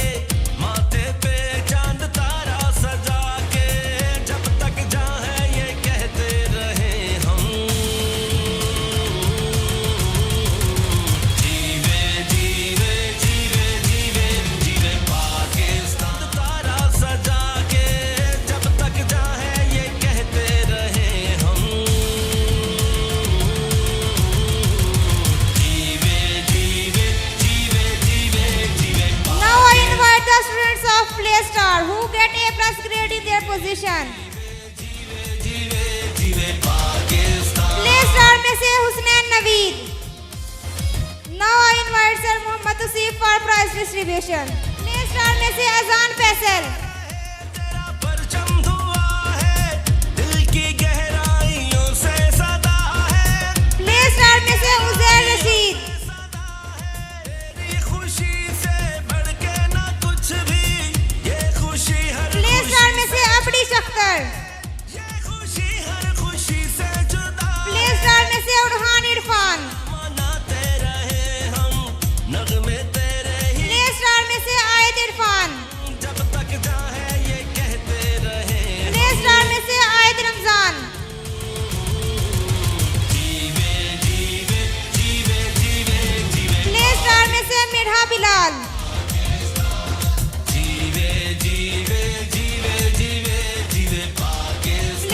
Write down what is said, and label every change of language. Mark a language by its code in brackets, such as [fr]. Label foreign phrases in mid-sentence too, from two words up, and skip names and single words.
[ur] ماتھے پہ چاند تارا سجا کے، جب تک جائے یہ کہتے رہے ہم، جیوے جیوے جیوے جیوے جیوے پاکستان. تارا سجا کے جب تک جائے یہ کہتے رہے ہم, [en] Now I invite the students of Play Star who get A+ grade in their position. [ur] Play Star میں سے हुसनैन नवीद। [en] Now I invite Sir Mohammad Usif for prize distribution. [ur] Play Star میں سے अजान फैसल। پرچم دھوا ہے، دل کی گہرائیوں سے صدا ہے. Play Star میں سے उजैर रशीद। خوشی سے بڑھ کے نہ کچھ بھی، یہ خوشی ہر Play Star میں سے अपनी शख्तर। خوشی ہر خوشی سے جدا. Play Star میں سے उरहान इरफान। مناتے رہے ہم نغمے تیرے ہی. Play Star میں سے आयद इरफान। جب تک جائے یہ کہتے رہے. Play Star میں سے आयद रमजान। جیوے جیوے جیوے جیوے جیوے. Play Star میں سے मिर्हा बिलाल। جیوے جیوے جیوے جیوے جیوے پاکستان.